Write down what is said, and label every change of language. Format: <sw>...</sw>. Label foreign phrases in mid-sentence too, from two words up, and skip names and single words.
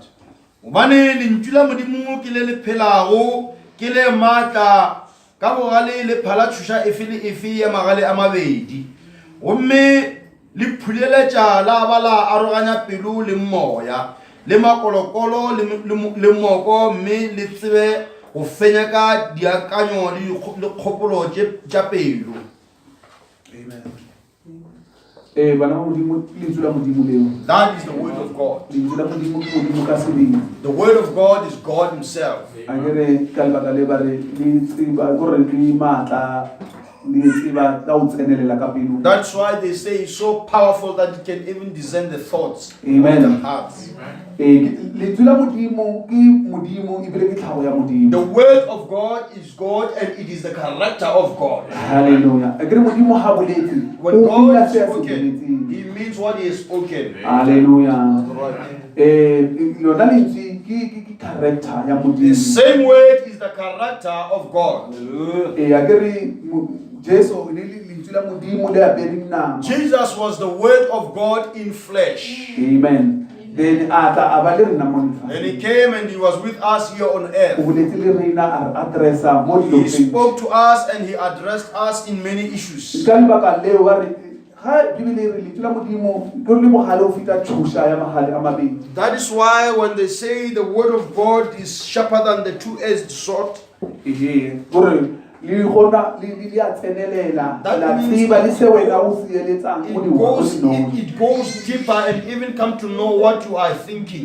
<nso>Obane lentswe la Modimo ke le le phelago ke le matla ka bogale le phala tshusha efe le efe ya magale a mabedi gomme le phuleletša la ba la aroganya pelo le moya le makolokolo le moko mme le tsebe go fenya ka diakanyo le kgopolo tša pelo. Amen. Bana ba Modimo lentswe la Modimo leo.</nso> <en>That is the word of God.</en> <nso>Lentswe la Modimo ke Modimo ka sebele.</nso> <en>The word of God is God himself.</en> <nso>A ke re ka lebaka le ba re le tseba gore le matla le tseba ka o tsenelela ka pelo.</nso> <en>That's why they say it's so powerful that it can even discern the thoughts Amen. of the hearts.</en> <nso>Lentswe la Modimo ke Modimo ebile ke tlhago ya Modimo.</nso> <en>The word of God is God and it is the character of God. Hallelujah.</en> <nso>A ke re Modimo ha boletse.</nso> <en>When</en> <nso>o</nso> <en>God</en> <nso>bula</nso> <en>is</en> <nso>se a se</nso> <en>spoken,</en> <nso>boletseng.</nso> <en>he means what he has spoken. Hallelujah. Right.</en> <nso>Lona lentswe ke character ya</nso> <en>The</en> <nso>Modimo.</nso> <en>same word is the character of God.</en> <nso>A ke re Jesu ne le lentswe la Modimo le apereng nama.</nso> <en>Jesus was the word of God in flesh.</en> <nso>Amen. Then ata abale rena mo</nso> <en>And</en> <nso>lefatsheng.</nso> <en>he came and he was with us here on</en> <nso>O</nso> <en>earth.</en> <nso>boletse le rena a addressa mo</nso> <en>He</en> <nso>dilong.</nso> <en>spoke to us and he addressed us in many issues.</en> <nso>Ka lebaka leo ba re</nso> <en>That is why when they say the word of God is sharper than the two-edged sword, it goes deeper and even come to know what you are thinking.</en>